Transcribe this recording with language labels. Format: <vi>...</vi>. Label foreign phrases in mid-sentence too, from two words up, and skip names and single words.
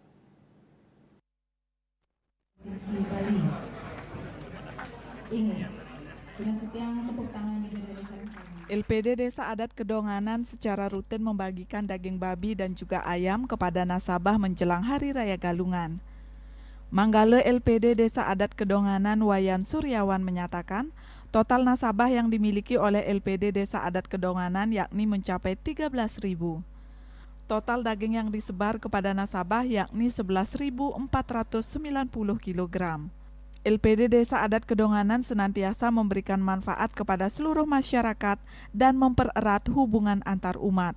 <id>LPD Desa Adat Kedonganan secara rutin membagikan daging babi dan juga ayam kepada nasabah menjelang Hari Raya Galungan. Manggala LPD Desa Adat Kedonganan Wayan Suryawan menyatakan, total nasabah yang dimiliki oleh LPD Desa Adat Kedonganan yakni mencapai 13.000. Total daging yang disebar kepada nasabah yakni 11.490 kg. LPD Desa Adat Kedonganan senantiasa memberikan manfaat kepada seluruh masyarakat dan mempererat hubungan antar umat.</id>